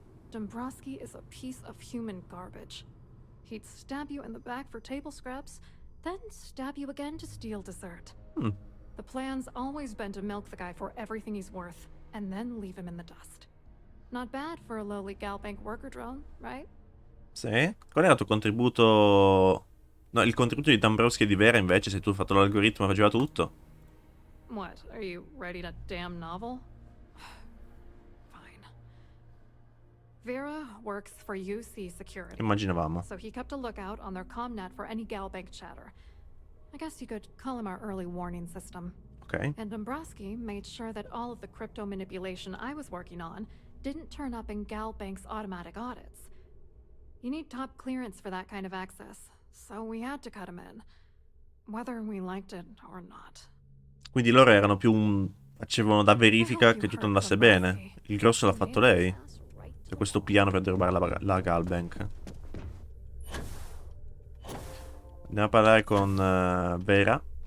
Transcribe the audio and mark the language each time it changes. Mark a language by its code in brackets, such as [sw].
[en] Dombrowski is a piece of human garbage. He'd stab you in the back for table scraps, then stab you again to steal dessert. The plan's always been to milk the guy for everything he's worth, and then leave him in the dust. Not bad for a lowly Galbank worker drone, right? [it] Sì. Qual era il tuo contributo? No, il contributo di Dombrowski e di Vera invece, se tu hai fatto l'algoritmo e faceva tutto. [en] What, are you writing a damn novel? Fine. Vera works for UC Security. [it] Immaginavamo. [en] So he kept a lookout on their comnet for any Galbank chatter. I guess you could call him our early warning system. Ok. And Dombrowski made sure that all of the crypto manipulation I was working on didn't turn up in Galbank's automatic audits. You need top clearance for that kind of access, so we had to cut him in, whether we liked it or not. [it] Quindi loro erano più facevano da verifica che tutto andasse bene. Il grosso l'ha fatto lei. C'è questo piano per derubare la Galbank. Andiamo a parlare con Vera.